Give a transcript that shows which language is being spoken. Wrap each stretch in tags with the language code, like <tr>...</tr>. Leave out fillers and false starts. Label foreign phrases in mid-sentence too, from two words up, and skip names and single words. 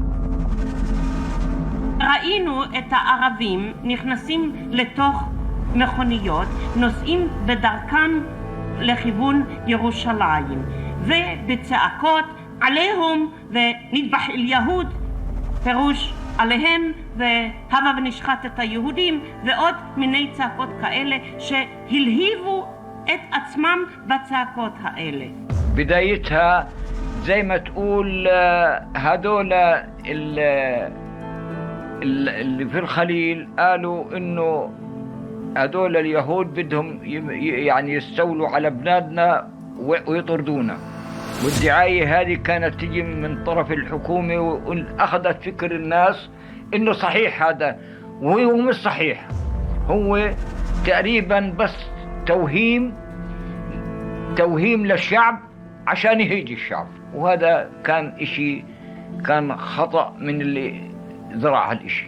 <he>ראינו את הערבים נכנסים לתוך מכוניות, נוסעים בדרכם לכיוון ירושלים, ובצעקות</he> <ar>عليهم ونذبح اليهود,</ar> <he>פירוש עליהם והבה ונשחט את היהודים, ועוד מיני צעקות כאלה שהלהיבו את עצמם בצעקות האלה.</he> <ar>بدايتها زي ما تقول هذول اللي في الخليل قالوا انه هذول اليهود بدهم يعني يستولوا على بلادنا ويطردونا، والدعاية هذه كانت تجي من طرف الحكومة وأخذت فكر الناس إنه صحيح هذا، وهو مش صحيح، هو تقريبا بس توهيم للشعب عشان يهيج الشعب، وهذا كان خطأ من اللي زرع هالإشي.</ar>